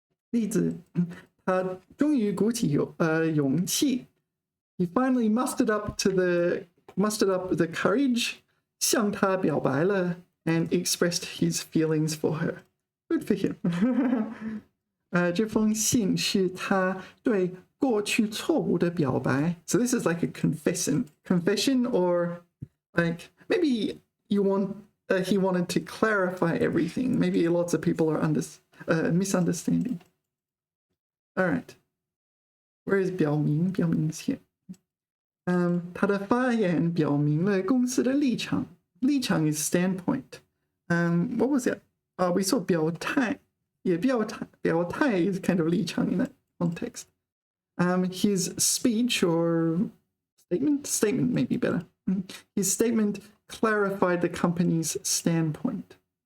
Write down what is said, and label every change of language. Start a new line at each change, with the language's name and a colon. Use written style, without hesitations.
Chinese: 例子，他终于鼓起勇气。
English: He finally mustered up the courage,
Chinese: 向她表白了
English: and expressed his feelings for her. Good for him.
Chinese: 这封信是他对过去错误的表白。
English: So this is like a confession, or like maybe he wanted to clarify everything. Maybe lots of people are misunderstanding. All right. Where is 表明？表明线。
Chinese: 他的发言表明了公司的立场。
English: 立场 is standpoint. What was it? We saw 表态. Yeah, 表态 is kind of 立场 in that context. His speech or statement may be better. His statement clarified the company's standpoint.